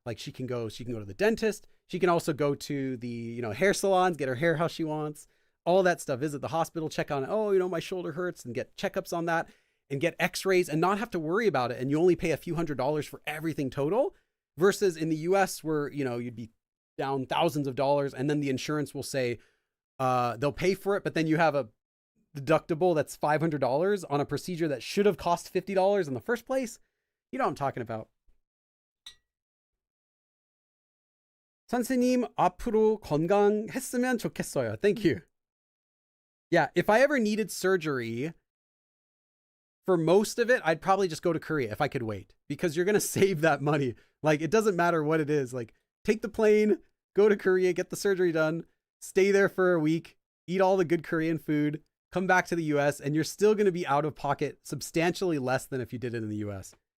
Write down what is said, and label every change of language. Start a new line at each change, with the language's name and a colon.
English: Like she can go to the dentist. She can also go to the, hair salons, get her hair how she wants, all that stuff, visit the hospital, check on, my shoulder hurts, and get checkups on that and get x-rays and not have to worry about it. And you only pay a few $100s for everything total, versus in the US where, you'd be down thousands of dollars, and then the insurance will say they'll pay for it, but then you have a deductible that's $500 on a procedure that should have cost $50 in the first place. You know what I'm talking about.
Korean: 선생님, 앞으로 건강했으면 좋겠어요.
English: Thank you. Yeah, if I ever needed surgery, for most of it, I'd probably just go to Korea if I could wait, because you're going to save that money. Like, it doesn't matter what it is. Like, take the plane, go to Korea, get the surgery done, stay there for a week, eat all the good Korean food, come back to the US, and you're still going to be out of pocket substantially less than if you did it in the US.